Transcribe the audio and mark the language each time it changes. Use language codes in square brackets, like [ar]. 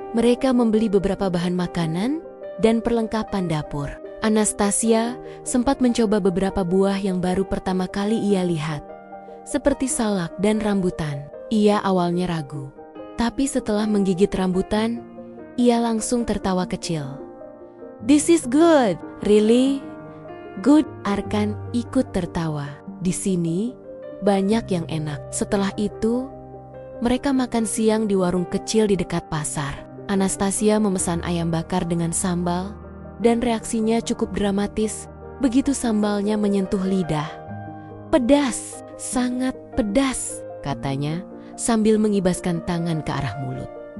[id] Mereka membeli beberapa bahan makanan dan perlengkapan dapur. Anastasia sempat mencoba beberapa buah yang baru pertama kali ia lihat, seperti salak dan rambutan. Ia awalnya ragu, tapi setelah menggigit rambutan, ia langsung tertawa kecil. [en] "This is good, really good." [id] Arkan ikut tertawa. Di sini banyak yang enak. Setelah itu, mereka makan siang di warung kecil di dekat pasar. Anastasia memesan ayam bakar dengan sambal, dan reaksinya cukup dramatis begitu sambalnya menyentuh lidah. "Pedas, sangat pedas," katanya sambil mengibaskan tangan ke arah mulut.